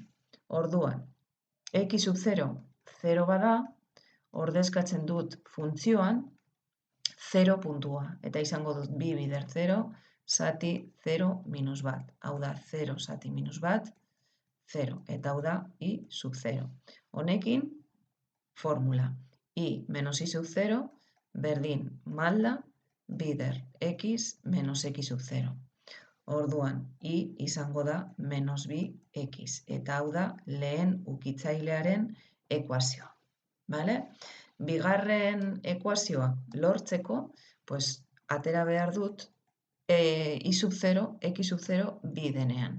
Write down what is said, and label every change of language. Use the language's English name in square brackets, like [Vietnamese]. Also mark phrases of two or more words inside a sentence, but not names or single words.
[Basque] Orduan, x sub 0 0 bada, ordezkatzen dut funtzioan 0 puntua. Eta izango dut 2 bider 0, zati 0 minus bat. Hau da 0 zati minus bat, 0, eta hau da i sub 0. Honekin, formula, i menos i sub 0, berdin malda, bider x menos x sub 0. Orduan, i izango da menos bi x, eta hau da lehen ukitzailearen ekuazioa. Bale? Bigarren ekuazioa lortzeko, atera behar dut i sub 0, x sub 0, bi denean.